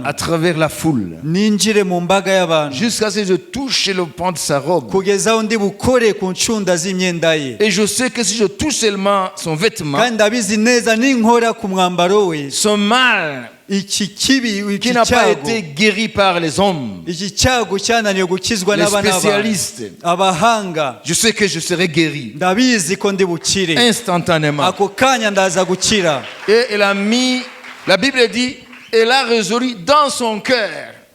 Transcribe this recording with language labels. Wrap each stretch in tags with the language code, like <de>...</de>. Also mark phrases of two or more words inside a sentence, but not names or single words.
<fr>À travers la foule.</fr> <rw>Ninjire mu mbaga y'abantu.</rw> <fr>Jusqu'à ce que je touche le pan de sa robe.</fr> <rw>Kugeza aho ndi bukore ku ncunda z'imyenda ye.</rw> <fr>Et je sais que si je touche seulement son vêtement.</fr> <rw>Kandi ndabizi neza ninkora ku mwambaro we.</rw> <fr>Son mal. Qui n'a pas été guéri par les hommes, les spécialistes, je sais que je serai guéri instantanément. Et elle a mis, la Bible dit, elle a résolu dans son cœur.</fr>